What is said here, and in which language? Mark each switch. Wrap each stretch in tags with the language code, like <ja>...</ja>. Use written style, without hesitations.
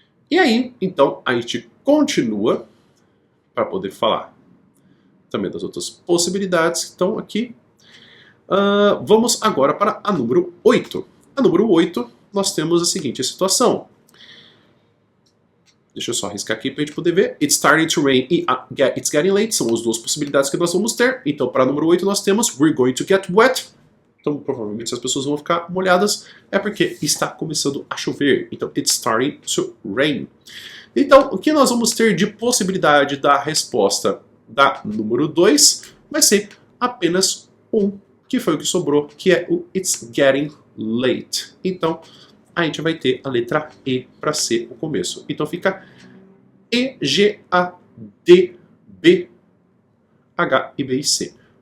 <pt>E aí, então, a gente continua para poder falar também das outras possibilidades que estão aqui. Vamos agora para a número 8. A número 8, nós temos a seguinte situação. Deixa eu só arriscar aqui para a gente poder ver.</pt> <en>It's starting to rain e it's getting late.</en> <pt>São as duas possibilidades que nós vamos ter. Então, para a número 8, nós temos</pt> <en>we're going to get wet.</en> <pt>Então, provavelmente, se as pessoas vão ficar molhadas, é porque está começando a chover.</pt> <en>Então, it's starting to rain.</en> <pt>Então, o que nós vamos ter de possibilidade da resposta da número 2 vai ser apenas um, que foi o que sobrou, que é o</pt> <en>it's getting late.</en> <pt>Então, a gente vai ter a letra E para ser o começo. Então fica E, G, A, D, B, H, I, B e C.</pt>